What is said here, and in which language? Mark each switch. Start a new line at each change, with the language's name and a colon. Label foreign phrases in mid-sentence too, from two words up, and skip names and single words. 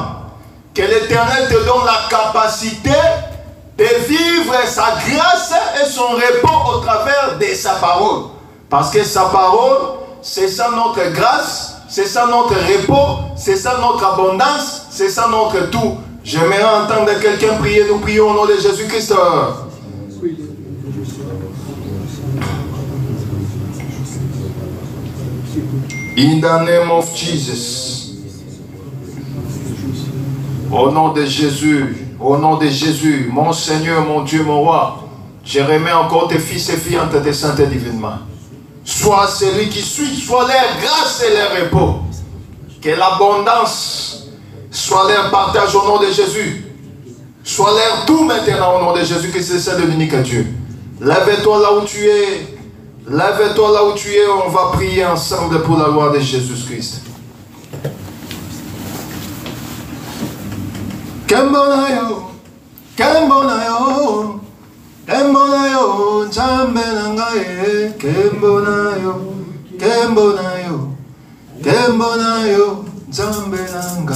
French: Que l'Éternel te donne la capacité de vivre sa grâce et son repos au travers de sa parole. Parce que sa parole, c'est ça notre grâce, c'est ça notre repos, c'est ça notre abondance, c'est ça notre tout. J'aimerais entendre quelqu'un prier. Nous prions au nom de Jésus-Christ.
English: In the name of Jesus.
French: Au nom de Jésus, mon Seigneur, mon Dieu, mon roi, je remets encore tes fils et filles entre tes saintes divinement. Sois celui qui suit, soit leur grâce et leur repos. Que l'abondance soit leur partage au nom de Jésus. Soit leur tout maintenant au nom de Jésus, que c'est celle de l'unique Dieu. Lève-toi là où tu es. Lève-toi là où tu es. On va prier ensemble pour la gloire de Jésus-Christ. Kembonayo, Kembonayo, Kembonayo, Jambenangaye, Kembonayo, Kembonayo, Kembonayo, Jambenanga,